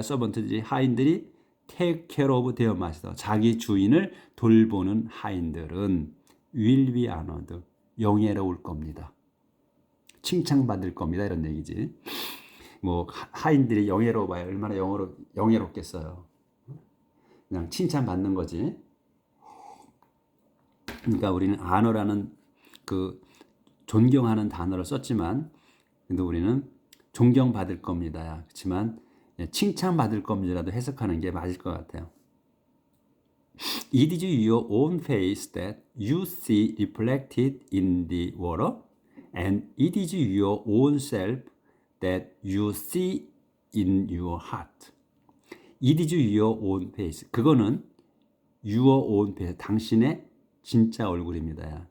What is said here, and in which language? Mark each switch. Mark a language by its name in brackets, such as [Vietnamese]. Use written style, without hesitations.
[English] servant지 [Korean] 하인들이 [English] take care of their master. [Korean] 자기 주인을 돌보는 하인들은 [English] will be honored. [Korean] 영예로울 겁니다. 칭찬받을 겁니다. 이런 얘기지. 뭐 하인들이 영예로워봐야 얼마나 영예롭겠어요. 그냥 칭찬받는 거지. 그러니까 우리는 honor라는 그 존경하는 단어를 썼지만 근데 우리는 존경받을 겁니다. 그렇지만 칭찬받을 겁니다라도 해석하는 게 맞을 것 같아요. [English] It is your own face that you see reflected in the water, and it is your own self that you see in your heart. It is your own face. [Korean] 그거는 [English] your own face, [Korean] 당신의 진짜 얼굴입니다.